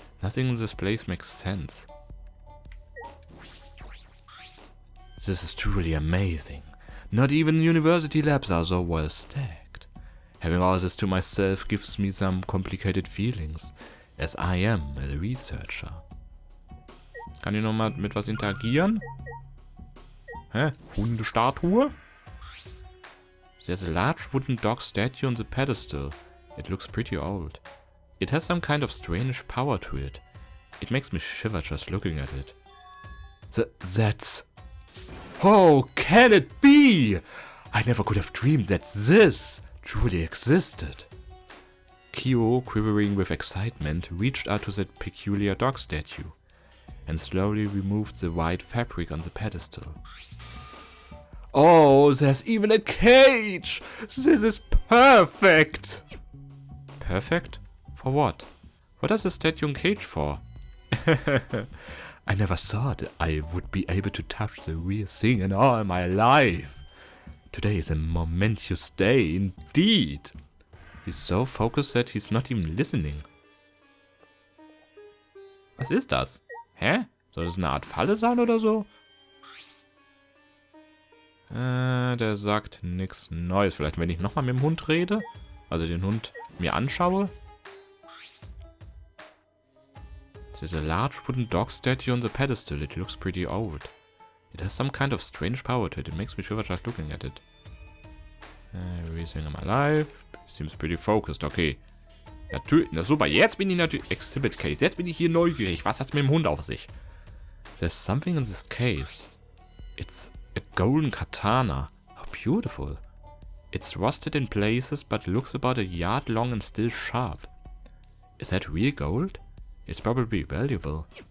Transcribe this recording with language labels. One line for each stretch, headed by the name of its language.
English: Nothing in this place makes sense. This is truly amazing. Not even university labs are so well stacked. Having all this to myself gives me some complicated feelings, as I am a researcher.
German: Kann ich nochmal mit was interagieren? Hä? Hundestatue?
English: There's a large wooden dog statue on the pedestal. It looks pretty old. It has some kind of strange power to it. It makes me shiver just looking at it. That's... Oh, can it be? I never could have dreamed that this truly existed. Kyo, quivering with excitement, reached out to that peculiar dog statue and slowly removed the white fabric on the pedestal. Oh, there's even a cage! This is perfect! Perfect? For what? What does a statue and cage for? I never thought I would be able to touch the real thing in all my life. Today is a momentous day indeed. He's so focused that he's not even listening.
German: Was ist das? Hä? Soll das eine Art Falle sein oder so? Der sagt nichts Neues. Vielleicht, wenn ich nochmal mit dem Hund rede? Also den Hund mir anschaue?
English: There's a large wooden dog statue on the pedestal. It looks pretty old. It has some kind of strange power to it. It makes me shiver just looking at it. Everything in my life. Seems pretty focused. Okay. Natürlich. Na super.
German: Jetzt bin ich natürlich... Exhibit Case. Jetzt bin ich hier neugierig. Was hat's mit dem Hund auf sich?
English: There's something in this case. It's a golden katana. How beautiful. It's rusted in places but looks about a yard long and still sharp. Is that real gold? It's probably valuable.